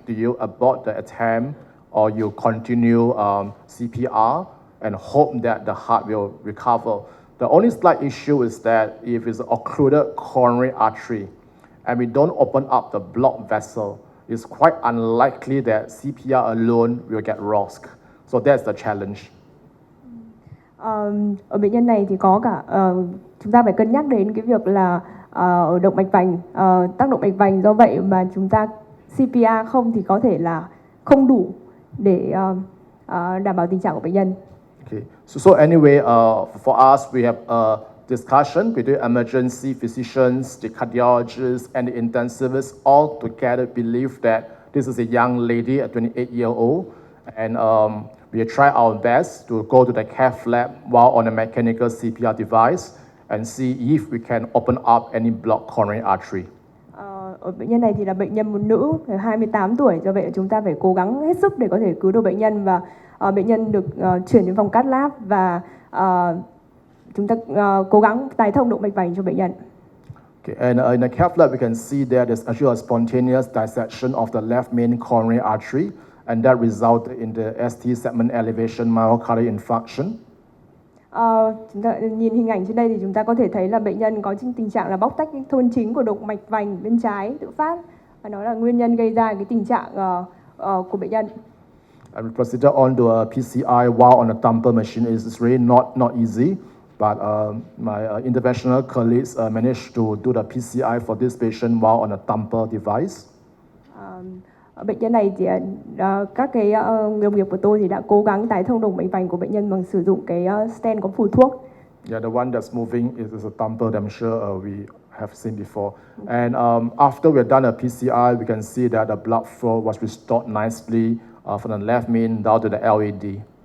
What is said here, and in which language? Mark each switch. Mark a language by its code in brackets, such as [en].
[en] Do you abort the attempt or you continue CPR and hope that the heart will recover? The only slight issue is that if it's occluded coronary artery and we don't open up the blocked vessel, it's quite unlikely that CPR alone will get lost. So that's the challenge. [vi] Ở bệnh nhân này thì có cả chúng ta phải cân nhắc đến cái việc là ở động mạch vành, tác động mạch vành, do vậy mà chúng ta CPR không thì có thể là không đủ để đảm bảo tình trạng của bệnh nhân. [en] Okay. So anyway, for us, we have a discussion between emergency physicians, the cardiologists, and the intensivists all together believe that this is a young lady at 28-year-old, and we try our best to go to the cath lab while on a mechanical CPR device and see if we can open up any blocked coronary artery. [vi] Ở bệnh nhân này thì là bệnh nhân một nữ 28 tuổi, do vậy chúng ta phải cố gắng hết sức để có thể cứu được bệnh nhân, và bệnh nhân được chuyển đến phòng cath lab và chúng ta cố gắng tái thông động mạch vành cho bệnh nhân. [en] Okay, and in the cath lab we can see that there's actually a spontaneous dissection of the left main coronary artery, and that resulted in the ST segment elevation myocardial infarction. [vi] Chúng ta nhìn hình ảnh trên đây thì chúng ta có thể thấy là bệnh nhân có tình trạng là bóc tách thôn chính của động mạch vành bên trái tự phát, và nó là nguyên nhân gây ra cái tình trạng của bệnh nhân. [en] And we proceeded on to a PCI while on a thumper machine. It's really not easy, but my interventional colleagues managed to do the PCI for this patient while on a thumper device. [vi] Bệnh nhân này thì các cái đồng nghiệp của tôi thì đã cố gắng tái thông động mạch vành của bệnh nhân bằng sử dụng cái stent có phù thuốc. [en] Yeah, the one that's moving is a thumper that I'm sure we have seen before. And after we've done a PCI, we can see that the blood flow was restored nicely from the left main down to the LAD.